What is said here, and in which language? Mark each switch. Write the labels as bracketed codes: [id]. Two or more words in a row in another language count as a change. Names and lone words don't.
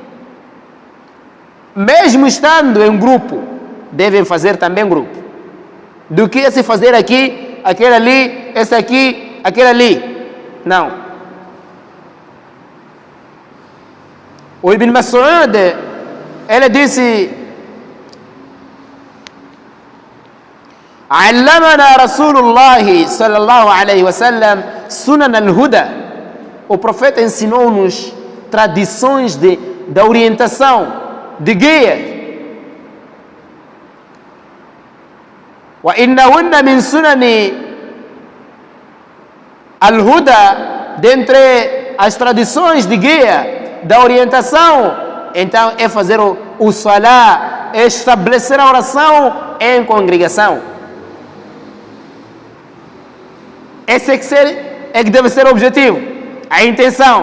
[pt] Mesmo estando em grupo, devem fazer também grupo. Do que se fazer aqui, aquele ali, esse aqui, aquele ali. Não. O Ibn Mas'ud, ele disse: [ar] علمنا رسول الله صلى الله عليه وسلم سنن الهدى [pt] o profeta ensinou-nos tradições da orientação, de guia. [ar] وَإِنَّهُنَّ مِنْ سُنَنِ الْهُدَى, [pt] dentre as tradições de guia, da orientação, então é fazer o salá, é estabelecer a oração em congregação. Esse é que deve ser o objetivo, a intenção.